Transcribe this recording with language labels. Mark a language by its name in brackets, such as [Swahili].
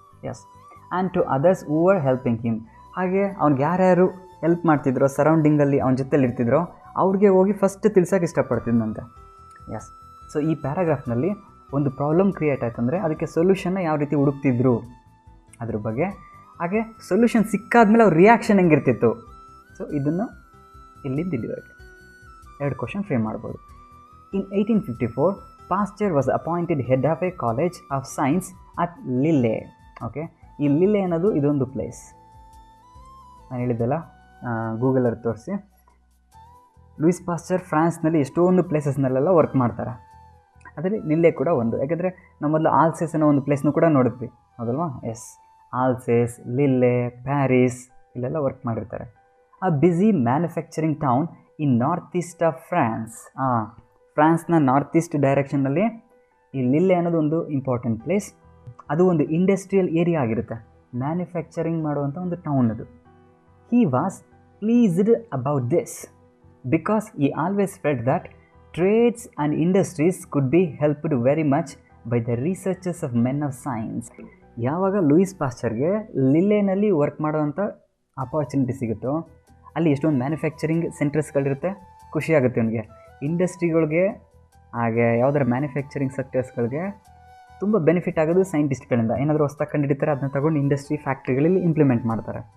[English] Yes, and to others who are helping him. [Kannada] ಹಾಗೆ ಅವ್ನಿಗೆ ಯಾರ್ಯಾರು ಹೆಲ್ಪ್ ಮಾಡ್ತಿದ್ರೋ, ಸರೌಂಡಿಂಗಲ್ಲಿ ಅವನ ಜೊತೆಲಿ ಇರ್ತಿದ್ರೋ ಅವ್ರಿಗೆ ಹೋಗಿ ಫಸ್ಟ್ ತಿಳ್ಸೋಕೆ ಇಷ್ಟಪಡ್ತಿದ್ದಂತೆ. ಎಸ್, ಸೊ ಈ ಪ್ಯಾರಾಗ್ರಾಫ್ನಲ್ಲಿ ಒಂದು ಪ್ರಾಬ್ಲಮ್ ಕ್ರಿಯೇಟ್ ಆಯ್ತಂದರೆ ಅದಕ್ಕೆ ಸೊಲ್ಯೂಷನ್ನ ಯಾವ ರೀತಿ ಹುಡುಕ್ತಿದ್ರು ಅದ್ರ ಬಗ್ಗೆ, ಹಾಗೆ ಸೊಲ್ಯೂಷನ್ ಸಿಕ್ಕಾದ್ಮೇಲೆ ಅವ್ರ ರಿಯಾಕ್ಷನ್ ಹೆಂಗಿರ್ತಿತ್ತು. ಸೊ ಇದನ್ನು ಇಲ್ಲಿಂದ ಇಲ್ಲಿವರೆಗೆ 2 ಕ್ವಶನ್ ಫ್ರೇಮ್ ಮಾಡ್ಬೋದು. [English] In 1854 Pasteur was appointed head of a college of science at Lille. [Kannada] Okay, ಈ ಲಿಲ್ಲೆ ಅನ್ನೋದು ಇದೊಂದು ಪ್ಲೇಸ್. ನಾನು ಹೇಳಿದ್ದೆಲ್ಲ ಗೂಗಲಲ್ಲಿ ತೋರಿಸಿ. ಲೂಯಿಸ್ ಪಾಸ್ಚರ್ ಫ್ರಾನ್ಸ್ನಲ್ಲಿ ಎಷ್ಟೊಂದು ಪ್ಲೇಸಸ್ನಲ್ಲೆಲ್ಲ ವರ್ಕ್ ಮಾಡ್ತಾರೆ. ಅದರಲ್ಲಿ ಲಿಲ್ಲೆ ಕೂಡ ಒಂದು. ಯಾಕೆಂದರೆ ನಾವು ಮೊದಲು ಆಲ್ಸೇಸ್ ಅನ್ನೋ ಒಂದು ಪ್ಲೇಸ್ನೂ ಕೂಡ ನೋಡಿದ್ವಿ, ಹೌದಲ್ವಾ? ಎಸ್, ಆಲ್ಸೇಸ್, ಲಿಲ್ಲೆ, ಪ್ಯಾರಿಸ್ ಇಲ್ಲೆಲ್ಲ ವರ್ಕ್ ಮಾಡಿರ್ತಾರೆ. [English] A busy manufacturing town in north east of France. [Kannada] ಫ್ರಾನ್ಸ್ನ ನಾರ್ತ್ ಈಸ್ಟ್ ಡೈರೆಕ್ಷನ್ನಲ್ಲಿ ಈ ಲಿಲ್ಲೆ ಅನ್ನೋದು ಒಂದು ಇಂಪಾರ್ಟೆಂಟ್ ಪ್ಲೇಸ್. ಅದು ಒಂದು ಇಂಡಸ್ಟ್ರಿಯಲ್ ಏರಿಯಾ ಆಗಿರುತ್ತೆ, ಮ್ಯಾನುಫ್ಯಾಕ್ಚರಿಂಗ್ ಮಾಡುವಂಥ ಒಂದು ಟೌನ್ ಅದು. [English] He was pleased about this because he always felt that trades and industries could be helped very much by the researches of men of science. [Kannada] ಯಾವಾಗ Louis ಪಾಶ್ಚರ್ಗೆ ಲಿಲ್ಲೆನಲ್ಲಿ work ಮಾಡೋವಂಥ opportunity ಸಿಗುತ್ತೋ ಅಲ್ಲಿ ಎಷ್ಟೊಂದು manufacturing ಸೆಂಟರ್ಸ್ಗಳಿರುತ್ತೆ, ಖುಷಿಯಾಗುತ್ತೆ ಅವನಿಗೆ. ಇಂಡಸ್ಟ್ರಿಗಳಿಗೆ ಹಾಗೆ ಯಾವುದರ ಮ್ಯಾನುಫ್ಯಾಕ್ಚರಿಂಗ್ ಸೆಕ್ಟರ್ಸ್ಗಳಿಗೆ ತುಂಬ ಬೆನಿಫಿಟ್ ಆಗೋದು ಸೈಂಟಿಸ್ಟ್ಗಳಿಂದ. ಏನಾದರೂ ಹೊಸ್ದಾಗಿ ಕಂಡುಹಿಡಿತಾರೆ, ಅದನ್ನ ತಗೊಂಡು ಇಂಡಸ್ಟ್ರಿ ಫ್ಯಾಕ್ಟ್ರಿಗಳಲ್ಲಿ ಇಂಪ್ಲಿಮೆಂಟ್ ಮಾಡ್ತಾರೆ.